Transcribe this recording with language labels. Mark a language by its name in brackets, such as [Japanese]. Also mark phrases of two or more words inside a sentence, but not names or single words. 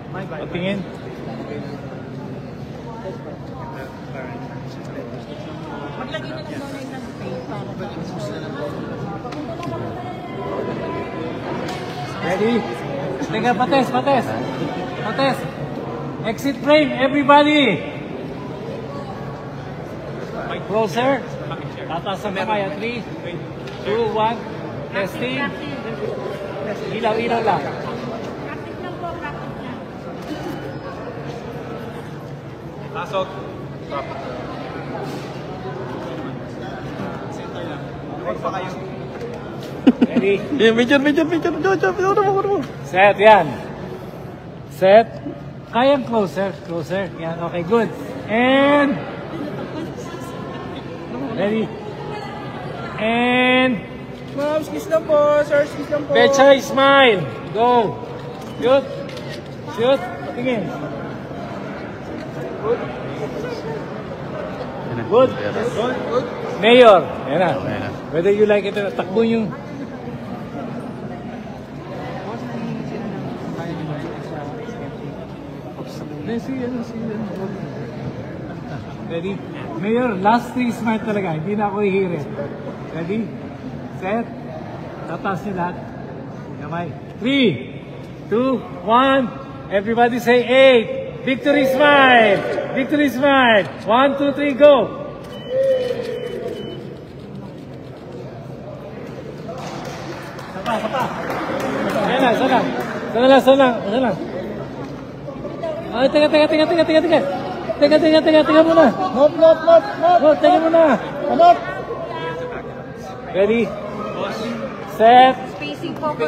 [Filipino] Patingin. Maglagay na lang daw ng tape para Ready? Teka, pates. [English] Exit frame, everybody! Closer. [Filipino] Tataas ang kamay. 3, 2, 1. Testing. Ilaw lang. practice lang po, practice lang. Pasok. Ready? [English] Picture. [Filipino] Set, yan. Set. Kayang closer. [English] Yan, okay, good. And... Ready? And... [Filipino] Ma'am, skis lang po. Sir, skis lang po. [English] Bechay, smile. Go. Shoot. [Filipino] Tingin. [English] Good. [Filipino] Mayor. Yan na. [English] Whether you like it or not, [Filipino] takbo yung... [English] Ready? Mayor, last 3 smart talaga. [Filipino] Hindi na ako hihirit. Ready? Set. Tataas niyo lahat. Kamay. 3, 2, 1. [English] Everybody say 8. Victory smile. 1, 2, 3, go. [Filipino] Sapa. Sana lang. Ay, teka muna. [English] Move. [Filipino] Teka muna. [English] Come Ready? Set. Spacing, focus,